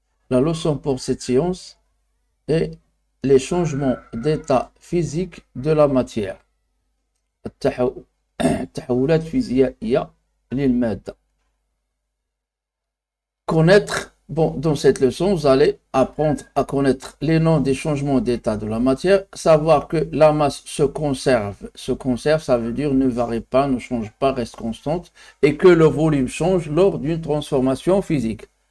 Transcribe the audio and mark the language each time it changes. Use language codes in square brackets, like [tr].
[fr] La leçon pour cette séance est les changements d'état physique de la matière. [ar] التحولات فيزيائية للمادة. [fr] Connaître, dans cette leçon, vous allez apprendre à connaître les noms des changements d'état de la matière, savoir que la masse se conserve. Se conserve, ça veut dire ne varie pas, ne change pas, reste constante, et que le volume change lors d'une transformation physique.